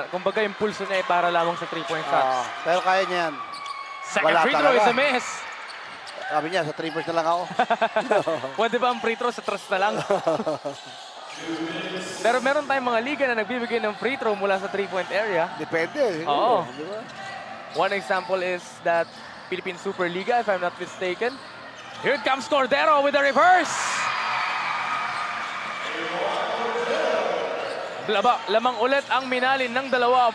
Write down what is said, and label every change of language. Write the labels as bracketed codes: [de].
[tl] Kumbaga yung pulso niya ay para lamang sa 3-point shots. Pero kaya niya yan. [en] Second [tl] Wala [en] free throw [tl] talaga. [en] is a miss. [tl] Sabi niya, sa 3 points na lang ako. Pwede ba ang free throw sa trust na lang? Pero meron tayong mga liga na nagbibigay ng free throw mula sa 3-point area. Depende. Oo. Di ba? [en] One example is that Philippine Superliga, if I'm not mistaken. Here comes Cordero with a reverse. [tl] Lamang ulit ang Minalin ng dalawa.